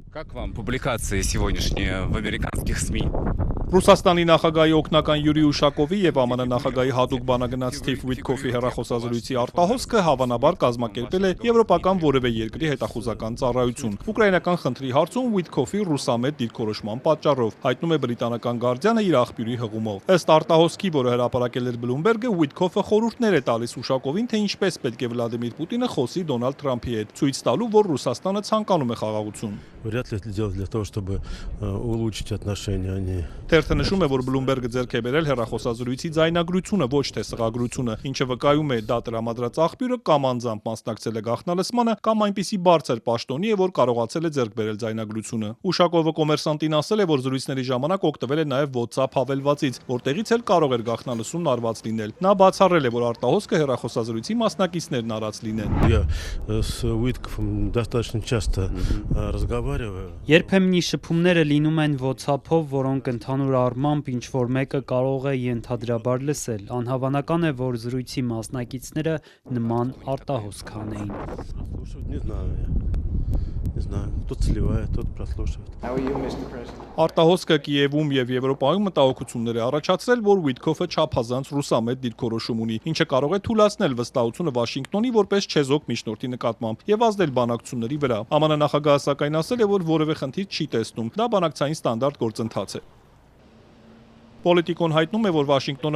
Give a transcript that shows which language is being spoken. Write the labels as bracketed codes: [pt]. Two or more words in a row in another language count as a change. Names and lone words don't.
[ru] Как вам публикации сегодняшние в американских СМИ? [hy] Ռուսաստանի նախագահի օգնական Յուրի Ուշակովի եւ ԱՄՆ նախագահի հատուկ բանագնաց Սթիվ Ուիթքոֆի հեռախոսազրույցի արտահոսքը հավանաբար կազմակերպել է եվրոպական որևէ երկրի հետախուզական ծառայություն։ Ուկրաինական խնդրի հարցում Ուիթքոֆի ռուսամետ դիրքորոշման պատճառով, հայտնում է բրիտանական Guardian-ը իր աղբյուրի հղումով։ Ըստ արտահոսքի, որը հրապարակել էր Bloomberg-ը, Ուիթքոֆը խորհուրդներ է տալիս Ուշակովին, թե ինչպես պետք է Վլադիմիր Պուտինը խոսի Դոնալդ Թրամփի հետ, ցույց տալու, որ Ռուսաստանը ցանկանում է խաղաղություն։ [ru] Вряд ли это делать для того, чтобы улучшить отношения, они. [hy] Թերթը նշում է, որ Bloomberg-ը ձեռք է բերել հեռախոսազրույցի ձայնագրությունը, ոչ թե սղագրությունը, ինչը վկայում է դա տրամադրած աղբյուրը կամ անձամբ մասնակցել է գաղտնալսմանը, կամ այնպիսի բարձր պաշտոնի է, որ կարողացել է ձեռք բերել ձայնագրությունը։ Ուշակովը Կոմերսանտին ասել է, որ զրույցների ժամանակ օգտվել է նաև WhatsApp հավելվածից, որտեղից էլ կարող էր գաղտնալսումն արված լինել։ Նա բացառել է, որ արտահոսքը հեռախոսազրույցի մասնակիցներն արած լինեն։ [ru] Я с Уитковым достаточно часто разговариваю. [hy] Երբեմն շփումները լինում են WhatsApp-ով, որոնք ընդհանուր առմամբ ինչ-որ մեկը կարող է ենթադրաբար лысել։ Անհավանական է, որ զրույցի մասնակիցները նման արտահոս կանեին։ [ru] Не знаю я. Не знаю. Кто-то сливает, кто-то прослушивает. [hy] Արտահոսքը Կիևում եւ Եվրոպայում մտահոգություններ է առաջացրել, որ Ուիթքոֆը չափազանց ռուսամետ դիրքորոշում ունի, ինչը կարող է թուլացնել վստահությունը Վաշինգտոնի որպես չեզոք միջնորդի նկատմամբ եւ ազդել բանակցությունների վրա։ ԱՄՆ նախագահը սակայն ասել է, որ որևէ խնդիր չի տեսնում, դա բանակցային ստանդարտ գործընթաց է։ Պոլիտիկոն հայտնում է, որ Վաշինգտոնը